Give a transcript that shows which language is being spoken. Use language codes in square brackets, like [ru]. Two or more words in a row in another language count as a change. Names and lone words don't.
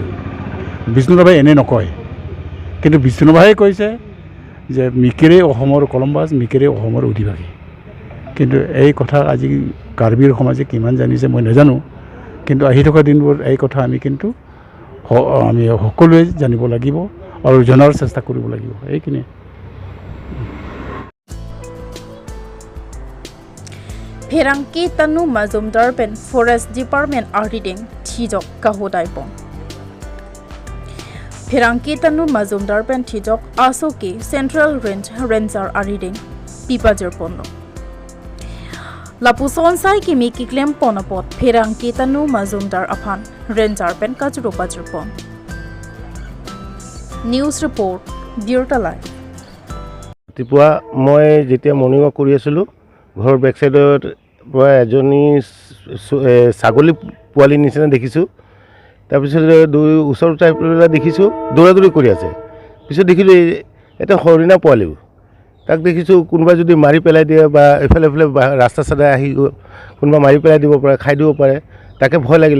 [as] বিষ্ণু ৰাভাই এনে নকয়, কিন্তু বিষ্ণু ৰাভাই কৈছে যে মিকিৰেই অসমৰ কলম্বাছ, মিকিৰেই অসমৰ অধিবাসী। কিন্তু এই কথা আজি কাৰ্বিৰ সমাজে কিমান জানিছে মই নাজানো, কিন্তু আহি থকা দিনবোৰত এই কথা আমি সকলোৱে জানিব লাগিব আৰু জনাৰ চেষ্টা কৰিব লাগিব। এইখিনিয়ে। [mjw] Pherangki Tanu Mazumdar Pen Forest Department Arding Tijok Kahodaipon. Pherangki Tanu Mazumdar Pen Tijok Asoki [en] Central Range Ranger [mjw] Arding Pipajer Pono. Lapuson Sai Kimi Kiklem Ponopot Pherangki Tanu Mazumdar Apan Ranger Pen Kajuro Pajerpon. [en] News Report, Bureau Live. [as] ৰাতিপুৱা মই যেতিয়া [en] morning walk [as] কৰি আছিলোঁ ঘৰৰ [en] back sideত [as] পৰা এজনী ছাগলী পোৱালি নিচিনা দেখিছোঁ। তাৰপিছত ওচৰত চাই পেলাই দেখিছোঁ দৌৰা দৌৰি কৰি আছে। পিছত দেখিলোঁ এটা হৰিণা পোৱালিও, তাক দেখিছোঁ কোনোবাই যদি মাৰি পেলাই দিয়ে বা এইফালে ৰাস্তা চাইডে আহি কোনোবা মাৰি পেলাই দিব পাৰে, খাই দিব পাৰে, তাকে ভয় লাগিলে।